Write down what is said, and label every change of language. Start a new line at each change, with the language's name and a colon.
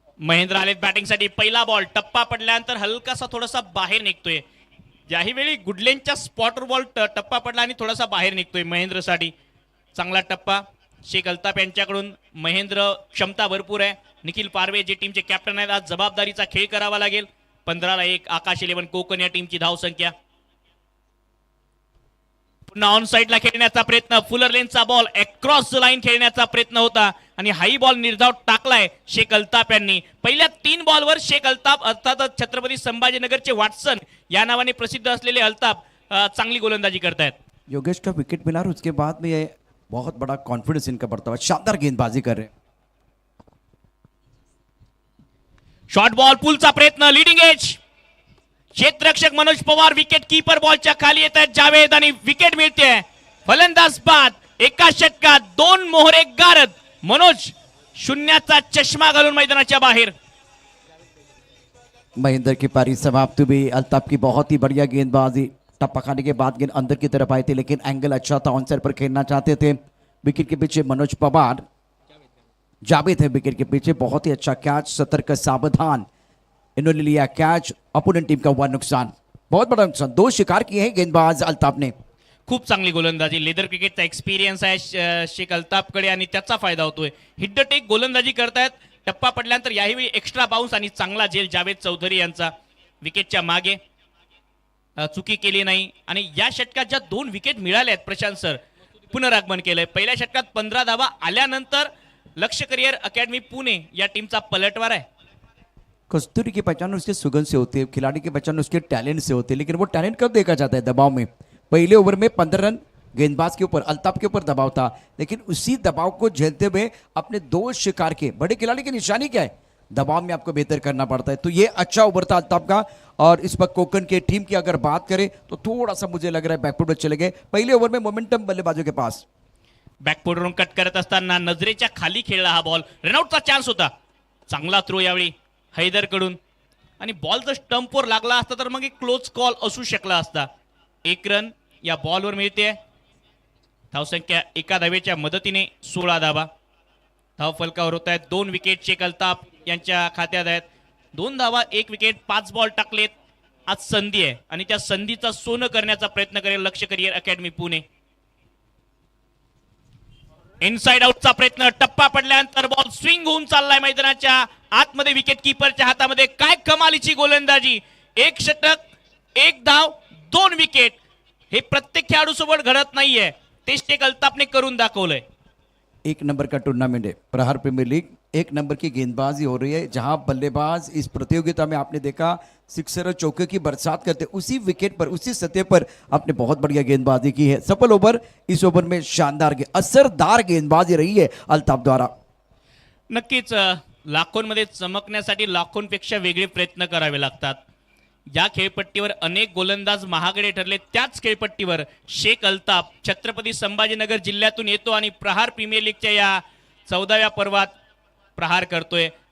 Marathi: महेंद्र आलेत बॅटिंगसाठी, पहिला बॉल टप्पा पडल्यानंतर हलकासा थोडासा बाहेर निघतोय। ज्याही वेळी गुडलेनच्या स्पॉटर बॉल टप्पा पडला आणि थोडासा बाहेर निघतोय महेंद्रसाठी, चांगला टप्पा शेख अल्ताफ यांच्याकडून। महेंद्र क्षमता भरपूर आहे, निखिल पारवे जे टीमचे कॅप्टन आहेत आज जबाबदारीचा खेळ करावा लागेल। 15-1 आकाश 11 कोकण या टीमची धाव संख्या। पुन्हा ऑन साइडला खेळण्याचा प्रयत्न, फुलर लेनचा बॉल अक्रॉस लाईन खेळण्याचा प्रयत्न होता आणि हाई बॉल निर्धाव टाकलाय शेख अल्ताफ यांनी। पहिल्या 3 बॉलवर शेख अल्ताफ, अर्थातच छत्रपती संभाजीनगरचे वॉटसन या नावाने प्रसिद्ध असलेले अल्ताफ चांगली गोलंदाजी करतायत।
Hindi: योगेश का विकेट मिला और उसके बाद में ये बहुत बड़ा कॉन्फिडेंस इनका बढ़ता हुआ, शानदार गेंदबाजी कर रहे हैं।
Marathi: शॉर्ट बॉल पुलचा प्रयत्न, leading edge, क्षेत्ररक्षक Manoj Pawar wicket keeper बॉलच्या खाली येत आहेत जावेद आणि विकेट मिळते। फलंदाज बाद, एका षटकात 2 मोहरे गारद, मनोज शून्याचा चष्मा घालून मैदानाच्या बाहेर।
Hindi: महेंद्र की पारी समाप्त हुई, अल्ताफ की बहुत ही बढ़िया गेंदबाजी, टप्पा खाने के बाद गेंद अंदर की तरफ आई थी, लेकिन एंगल अच्छा था, ऑन साइड पर खेलना चाहते थे। विकेट के पीछे मनोज पवार, जावेद है विकेट के पीछे, बहुत ही अच्छा कैच, सतर्क सावधान, इन्होंने लिया कैच, अपोनेंट टीम का हुआ नुकसान, बहुत बड़ा नुकसान, 2 शिकार किए हैं गेंदबाज अल्ताफ ने।
Marathi: खूप चांगली गोलंदाजी, लेदर क्रिकेटचा एक्सपिरियन्स आहे शेख अल्ताफकडे आणि त्याचा फायदा होतोय।
English: hit the deck
Marathi: गोलंदाजी करतायत, टप्पा पडल्यानंतर याही एक्स्ट्रा बाउन्स आणि चांगला झेल जावेद चौधरी यांचा। विकेटच्या मागे चुकी केली नाही आणि या षटकात ज्या 2 विकेट मिळाल्या आहेत प्रशांत सर पुनरागमन केलंय। पहिल्या षटकात 15 धावा आल्यानंतर लक्ष्य करिअर अकॅडमी पुणे या टीमचा पलटवार आहे।
Hindi: कस्तूरी की पहचान उसके सुगंध से होती है, खिलाड़ी की पहचान उसके टैलेंट से होती है, लेकिन वो टैलेंट कब देखा जाता है? दबाव में। पहले ओवर में 15 रन गेंदबाज के ऊपर, अल्ताफ के ऊपर दबाव था, लेकिन उसी दबाव को झेलते हुए अपने 2 शिकार के, बड़े खिलाड़ी की निशानी क्या है? दबाव में आपको बेहतर करना पड़ता है। तो ये अच्छा ओवर था अल्ताफ का, और इस पर कोकण के टीम की अगर बात करें तो थोड़ा सा मुझे लग रहा है बैकफुट पर चले गए। पहले ओवर में मोमेंटम बल्लेबाजों के पास।
Marathi: बॅकफुटवरून कट करत असताना नजरेच्या खाली खेळला हा बॉल, रनआउटचा चान्स होता। चांगला थ्रो यावेळी हैदरकडून आणि बॉल जर स्टंपवर लागला असता तर मग एक क्लोज कॉल असू शकला असता. 1 रन या बॉलवर मिळते. धावसंख्या एका धावेच्या मदतीने 16 धावा. धाव फलकावर होत आहेत. 2 विकेट शेख अल्ताफ यांच्या खात्यात आहेत. 2 धावा 1 विकेट 5 बॉल टाकलेत. आज संधी आहे आणि त्या संधीचा सोनं करण्याचा प्रयत्न करेल लक्ष्य करिअर अकॅडमी पुणे. इनसाइड आउटचा प्रयत्न, टप्पा पडल्यानंतर बॉल स्विंग होऊन चाललाय मैदानाच्या आतमध्ये. विकेट किपरच्या हातामध्ये. काय कमालीची गोलंदाजी. 1 षटक 1 धाव 2 विकेट. हे प्रत्येक खेळाडू सोबत घडत नाहीये. ते शेख अल्ताफने करून दाखवलंय.
Hindi: 1 नंबर का टूर्नामेंट है प्रहार प्रीमियर लीग. 1 नंबर की गेंदबाजी हो रही है जहां बल्लेबाज इस प्रतियोगिता में आपने देखा सिक्सर और चौके की बरसात करते, उसी विकेट पर उसी सतह पर आपने बहुत बढ़िया गेंदबाजी की है. सफल ओवर. इस ओवर में शानदार असरदार गेंदबाजी रही है अल्ताफ द्वारा.
Marathi: नक्कीच लाखोंमध्ये चमकण्यासाठी लाखोंपेक्षा वेगळे प्रयत्न करावे लागतात. या खेळपट्टीवर अनेक गोलंदाज महागडे ठरले. त्याच खेळपट्टीवर शेख अल्ताफ छत्रपती संभाजीनगर जिल्ह्यातून येतो आणि प्रहार प्रीमियर लीगच्या या 14व्या पर्वात प्रहार करतोय.